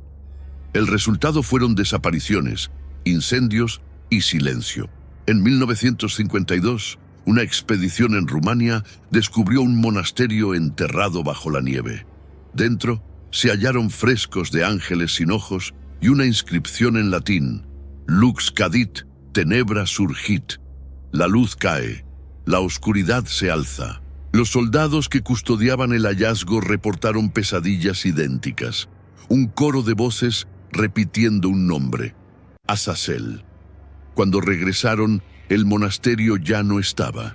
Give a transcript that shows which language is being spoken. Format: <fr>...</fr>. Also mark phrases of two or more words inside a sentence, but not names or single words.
<es>El resultado fueron desapariciones, incendios y silencio. En 1952, una expedición en Rumania descubrió un monasterio enterrado bajo la nieve. Dentro se hallaron frescos de ángeles sin ojos y una inscripción en latín:</es> <la>Lux cadit, tenebra surgit.</la> <es>La luz cae, la oscuridad se alza. Los soldados que custodiaban el hallazgo reportaron pesadillas idénticas. Un coro de voces repitiendo un nombre: Azazel. Cuando regresaron, el monasterio ya no estaba.</es>